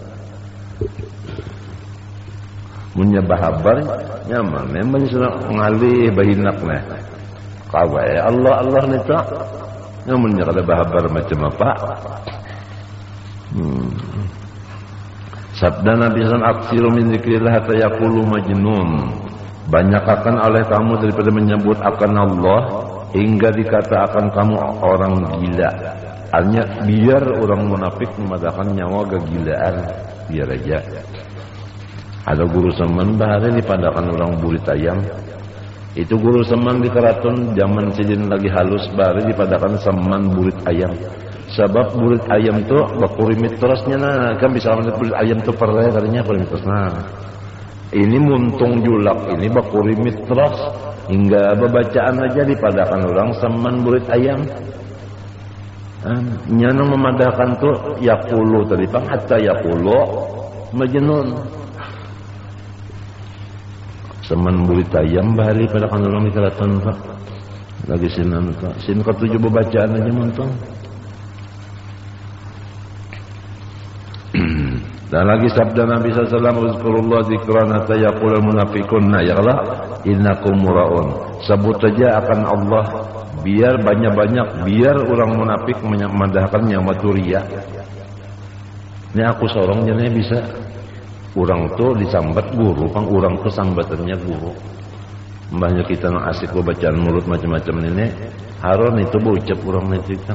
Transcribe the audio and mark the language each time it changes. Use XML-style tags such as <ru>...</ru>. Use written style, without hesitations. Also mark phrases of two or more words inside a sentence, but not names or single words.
<bjn>Munya bahabar nyaman, memang sudah ngalih bahinak nah. Kawai Allah nih tak. Namunnya kalau bahabar macam apa? Sabda Nabi SAW,</bjn> <ar>أكثروا من ذكر الله حتى يقولوا مجنون.</ar> <bjn>Banyakkan oleh kamu daripada menyebut akan Allah hingga dikatakan kamu orang gila. Hanya biar orang munafik memadakan nyawa kegilaan, biar aja. Ada guru seman bahari dipadakan orang burit ayam. Itu guru seman di keraton zaman sidin lagi halus bahari dipadakan seman burit ayam. Sebab burit ayam tu bakurimit terusnya nah, kan bisa melihat burit ayam tu perle tadinya kurimit terus nah. Ini muntung julak, ini bakurimit terus hingga bacaan aja dipadakan orang seman burit ayam. Nyana memadahkan tu yaqulu tadi bang</bjn> <ar>حتى يقولوا مجنون.</ar> <bjn>Seman burit ayam bahari pada kan orang di keraton pak. Lagi sinan pak, sin ketujuh bacaan aja muntung. Dan lagi sabda Nabi SAW,</bjn> <ar>اذكروا الله ذكرا حتى يقول المنافقون يا الله إنكم مراءون.</ar> <bjn>Sebut saja akan Allah biar banyak-banyak, biar orang munafik memadahkan nyawa turia. Ini aku sorong jadinya bisa. Orang tu disambat guru, pang orang tu sambatannya guru. Mbahnya kita nak asik bacaan mulut macam-macam ini, haron itu bocap orang itu kan.</bjn>